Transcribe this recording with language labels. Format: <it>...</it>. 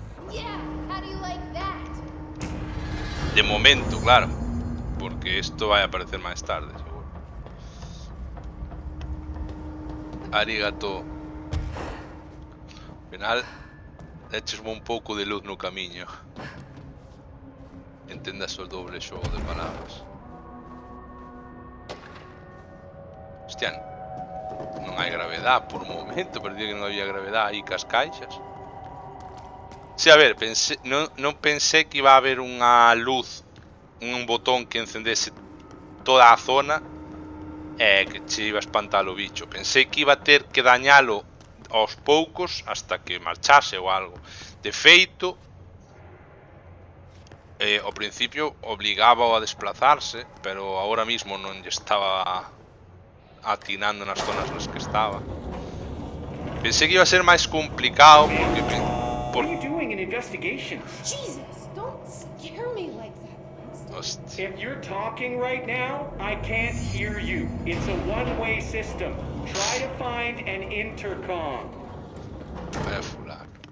<en>Yeah, how do you like that?</en> <gl>De momento, claro, porque isto vai aparecer máis tarde, seguro. Arigato. Ao final, echesme un pouco de luz no camiño. Entendas o doble xogo de palabras. Hostia, non hai gravedade por un momento, parecía que non había gravedade aí cas caixas. Sí, a ver, non pensé que iba a haber unha luz, un botón que encendese toda a zona e que che iba a espantar o bicho. Pensei que iba a ter que dañalo aos poucos hasta que marchase ou algo. De feito, ao principio obligaba a desplazarse,</gl> <es>pero ahora mismo</es> <gl>non lle estaba atinando nas zonas nas que estaba. Pensei que iba a ser máis complicado porque</gl> <en>What are you doing in investigations? Jesus, don't scare me like that, Winston.</en> <gl>Hostia. If you're talking right now, I can't hear you. It's a one-way system. Try to find an intercom. Vaya fulano.</gl>